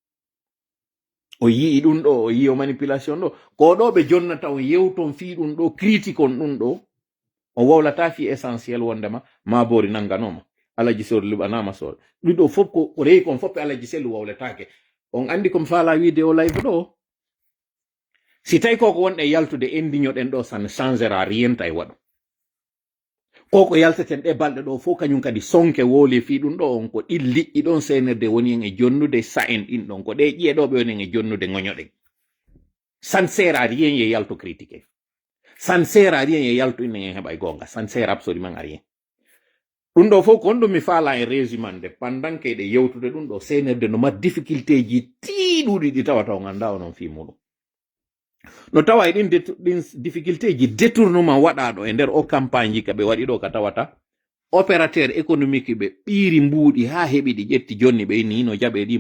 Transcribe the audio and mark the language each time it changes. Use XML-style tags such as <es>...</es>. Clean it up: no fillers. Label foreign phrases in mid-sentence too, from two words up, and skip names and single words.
<ff>o yi ɗum ɗo o yi o manipulation ɗo ko ɗo ɓe jonnata o yewton fi ɗum ɗo critique on ɗum ɗo o wawlata fi essentiel wondema ma bori nanganoma alaji sor luɓanama sor ɗiɗo fof ko reyi kon foppe alaji sellu wawletake on andi komi faala wiide o live ɗo si tawi koko wonɗe yaltude endiñoɗen ɗo</ff> <fr>ça ne changera rien</fr> <ff>tawi waɗo koko yalteten ɗe balɗe ɗo fof kañum kadi sonke wooli fi ɗum ɗo on ko ɗin liƴƴi ɗon senerde woni en e jonnude sa'en ɗin ɗon ko ɗe ƴiyeɗoɓe woni en e jonnude goñoɗen</ff> <fr>ça ne sert à rien</fr> <ff>ye yalto critiquer</ff> <fr>ça ne sert à rien</fr> <ff>ye yalto inen en heɓa e gonga</ff> <fr>ça ne sert absolument à rien</fr> <ff>ɗum ɗo fof kon ɗum mi faala e résumande</ff> <fr>pendant que</fr> <ff>ɗe yewtude ɗum ɗo senerde no mat difficulté ji tiiɗuɗi ɗi tawata o ganda onon fi muɗum no tawa e ɗin difficulté ji détournement waɗaɗo e nder o campagne ji ka ɓe waɗi ɗo ka tawata</ff> <fr>opérateur économique</fr> <ff>ɓe ɓiiri mbuuɗi ha heɓi ɗi ƴetti jonni ɓe inni no jaɓe ɗi</ff>